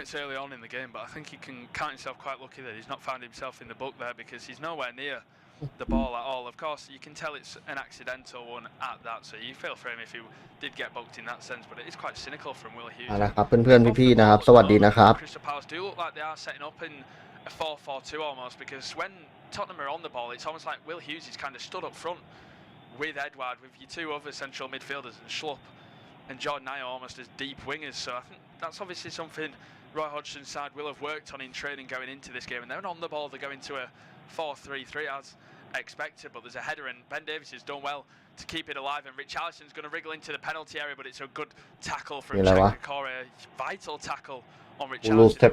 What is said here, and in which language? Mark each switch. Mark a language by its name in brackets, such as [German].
[English] It's early on in the game, but I think he can count himself quite lucky that he's not found himself in the book there, because he's nowhere near the ball at all. Of course, you can tell it's an accidental one at that, so you feel for him if he did get booked in that sense, but it is quite cynical from Will Hughes. [Thai] นะครับเพื่อนๆพี่ๆนะครับสวัสดีนะครับ [English] Crystal Palace do look like they are setting up in a 4-4-2 almost, because when Tottenham are on the ball, it's almost like Will Hughes is kind of stood up front with Edouard, with your 2 other central midfielders and Schlupp and Jordan Ayew almost as deep wingers. So I think that's obviously something Roy Hodgson's side will have worked on in training going into this game. And then on the ball, they go into a 4-3-3 as expected, but there's a header, and Ben Davies has done well to keep it alive, and Richarlison's going to wriggle into the penalty area, but it's a good tackle from Chekakore, vital tackle on Richarlison.